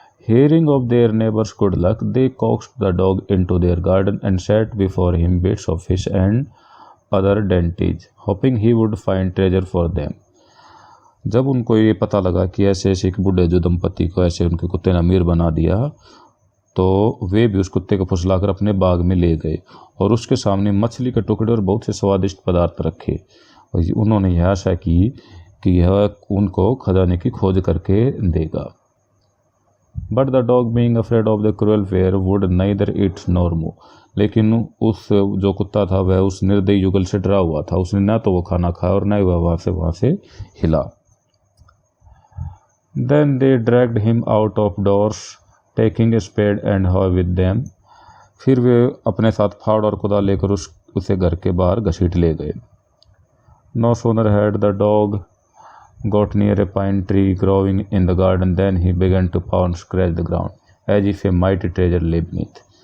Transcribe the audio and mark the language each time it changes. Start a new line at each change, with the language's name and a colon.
English: Hearing of their neighbors' good luck, they coaxed the dog into their garden and set before him bits of fish and other dainties, hoping he would find treasure for them.
Hindi: जब उनको ये पता लगा कि ऐसे ऐसे एक बूढ़े जो दंपति को ऐसे उनके कुत्ते ने अमीर बना दिया, तो वे भी उस कुत्ते को फुसलाकर अपने बाग में ले गए और उसके सामने मछली के टुकड़े और बहुत से स्वादिष्ट पदार्थ रखे। और उन्होंने यह आशा की कि यह उनको खजाने की खोज करके देगा।
English: But the dog, being afraid of the cruel fare, would neither eat nor move.
Hindi: लेकिन उस जो कुत्ता था वह उस निर्दयी युगल से डरा हुआ था। उसने न तो वो खाना खाया और न ही वह वहाँ से हिला।
English: Then they dragged him out of doors, taking a spade and hoe with them.
Hindi: फिर वे अपने साथ फावड़ा और कुदाल लेकर उसे घर के बाहर घसीट ले गए।
English: No sooner had the dog got near a pine tree growing in the garden than he began to paw and scratch the ground as if a mighty treasure lay beneath.